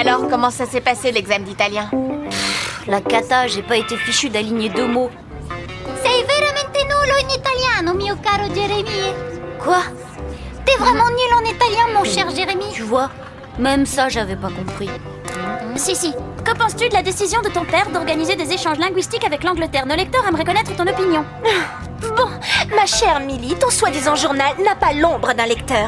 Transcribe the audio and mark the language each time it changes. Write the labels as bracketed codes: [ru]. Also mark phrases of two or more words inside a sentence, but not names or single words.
[fr] Comment ça s'est passé l'examen d'italien? La cata, j'ai pas été fichue d'aligner 2 mots. [it] Sei veramente nullo in italiano, mio caro Jérémy. [fr] Quoi? T'es vraiment nul en italien, mon cher Jérémy. Tu vois, même ça, j'avais pas compris. Si. Que penses-tu de la décision de ton père d'organiser des échanges linguistiques avec l'Angleterre? Nos lecteurs aimeraient connaître ton opinion. Bon, ma chère Milly, ton soi-disant journal n'a pas l'ombre d'un lecteur.